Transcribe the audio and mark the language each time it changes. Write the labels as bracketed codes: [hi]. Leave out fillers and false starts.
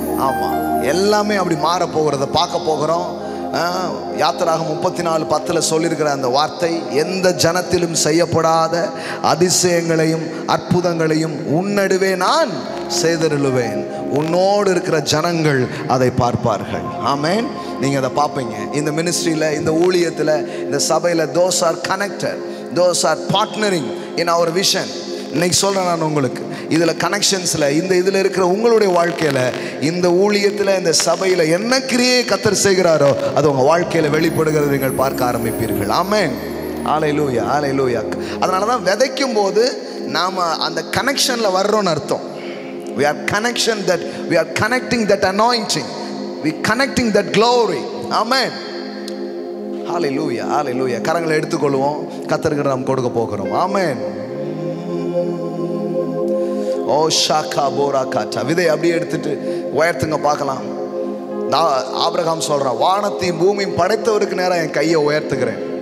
[ta] ஆமாம், எல்லாமே அப்படி மாற போகிறத பார்க்க போகிறோம். யாத்திராகம் 34:10 சொல்லியிருக்கிற அந்த வார்த்தை, எந்த ஜனத்திலும் செய்யப்படாத அதிசயங்களையும் அற்புதங்களையும் உன்னடுவே நான் செய்தருளுவேன், உன்னோடு இருக்கிற ஜனங்கள் அதை பார்ப்பார்கள். ஆமென். நீங்கள் அதை பார்ப்பீங்க. இந்த மினிஸ்ட்ரியில், இந்த ஊழியத்தில், இந்த சபையில் [en] those are connected, those are partnering in our vision. [ta] இன்னைக்கு சொல்கிறேன் நான் உங்களுக்கு, இதில் கனெக்ஷன்ஸில், இந்த இதில் இருக்கிற உங்களுடைய வாழ்க்கையில், இந்த ஊழியத்தில், இந்த சபையில் என்ன கிரியை கர்த்தர் செய்கிறாரோ அது உங்கள் வாழ்க்கையில் வெளிப்படுகிறது நீங்கள் பார்க்க ஆரம்பிப்பீர்கள். ஆமென். ஹல்லேலூயா, ஹல்லேலூயா. அதனால தான் விதைக்கும் போது நாம் அந்த கனெக்ஷனில் வர்றோன்னு அர்த்தம். [en] We are connection that we are connecting that anointing, we connecting that glory. Amen. Hallelujah, hallelujah. [ta] கரங்களை எடுத்துக்கொள்வோம், கர்த்தருக்கு நாம் கொடுக்க போகிறோம். ஆமென். ஓ ஷாக்கா போரா காட்டா. விதை அப்படியே எடுத்துட்டு உயர்த்துங்க பார்க்கலாம். ஆபிரகாம் சொல்றான், வானத்தையும் பூமியும் படைத்தவருக்கு நேரம் என் கையை உயர்த்துகிறேன்.